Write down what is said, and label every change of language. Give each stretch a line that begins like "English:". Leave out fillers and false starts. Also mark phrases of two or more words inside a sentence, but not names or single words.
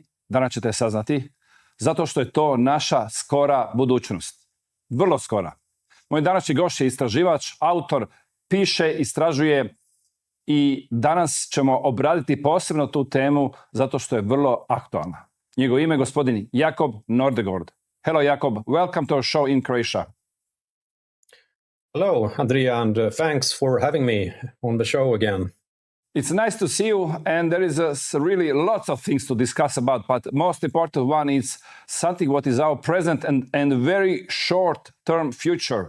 Croatian: Danas ćete saznati, zato što je to naša skora budućnost. Vrlo skora. Moj današnji gost je istraživač, autor, piše, istražuje i danas ćemo obraditi posebno tu temu zato što je vrlo aktualna. Njegovo ime je gospodin Jakob Nordengård.
English: Hello, Jakob. Welcome to our show in Croatia. Hello, Andrija, and thanks for having me on the show again. It's nice to see you, and there is really lots of things to discuss about, but most important one is something what is our present and very short-term future.